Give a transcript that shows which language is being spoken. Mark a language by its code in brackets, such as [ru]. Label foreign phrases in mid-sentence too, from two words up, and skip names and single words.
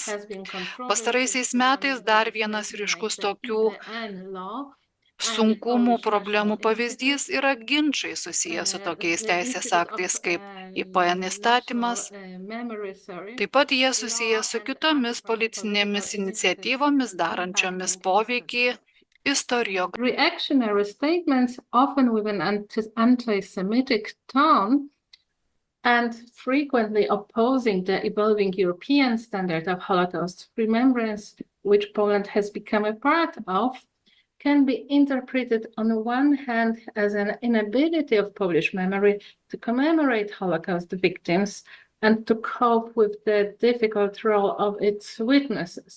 [lt] Pastaraisiais metais dar vienas ryškus tokių sunkumų problemų pavyzdys yra ginčai susiję su tokiais teisės aktais kaip IPN įstatymas. Taip pat jie susiję su kitomis politinėmis iniciatyvomis darančiomis poveikį istoriografijai. [en] Reactionary statements, often with an anti-Semitic tone, and frequently opposing the evolving European standard of Holocaust remembrance, which Poland has become a part of, can be interpreted on the one hand as an inability of Polish memory to commemorate Holocaust victims and to cope with the difficult role of its witnesses.